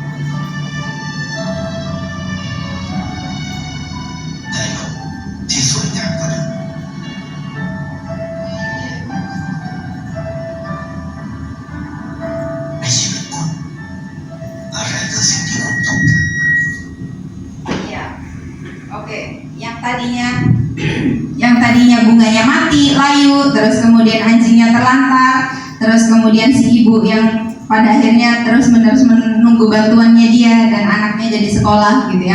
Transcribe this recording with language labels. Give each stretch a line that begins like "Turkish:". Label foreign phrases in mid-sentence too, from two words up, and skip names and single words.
Thai: ได้โลกที่สวยงามกว่าเดิมในชีวิตคุณอะไรคือสิ่งที่คุณต้องการ
Indonesian: Iya, oke. Yang tadinya bunganya mati, layu, terus kemudian anjingnya terlantar, terus kemudian si ibu yang pada akhirnya terus-menerus menunggu bantuannya dia dan anaknya jadi sekolah gitu ya.